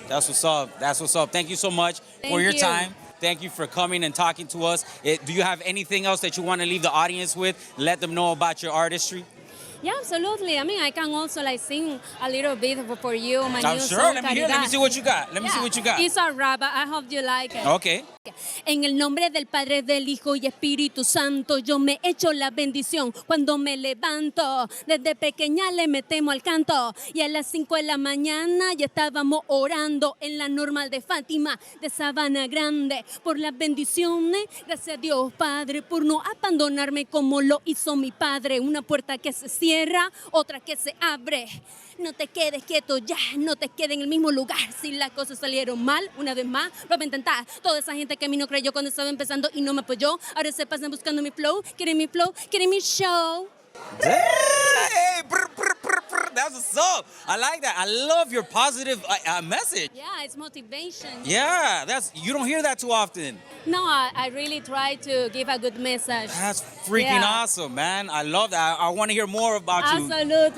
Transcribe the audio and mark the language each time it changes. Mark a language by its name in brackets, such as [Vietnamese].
[English] That's what's up. Thank you so much for your time. Thank you for coming and talking to us. Do you have anything else that you want to leave the audience with? Let them know about your artistry. Yeah, absolutely. I mean, I can also sing a little bit for you. My new song, Let me see what you got. It's a rap. I hope you like it. Okay. [Spanish] En el nombre del Padre, del Hijo y Espíritu Santo, yo me echo la bendición cuando me levanto. Desde pequeña le metemos al canto y a las 5 de la mañana ya estábamos orando en la normal de Fátima de Sabana Grande por las bendiciones. Gracias a Dios, Padre, por no abandonarme como lo hizo mi Padre. Una puerta que se cierra, otra que se abre. No te quedes quieto ya, no te quedes en el mismo lugar. Si las cosas salieron mal, una vez más, lo voy a intentar. Toda esa gente que a mí no creyó cuando estaba empezando y no me apoyó, ahora se pasan buscando mi flow, quieren mi show. [English] Hey, that's what's up. I like that. I love your positive message. Yeah, it's motivation. Yeah, you don't hear that too often. No, I really try to give a good message. That's freaking awesome, man. I love that. I want to hear more about you. Absolutely.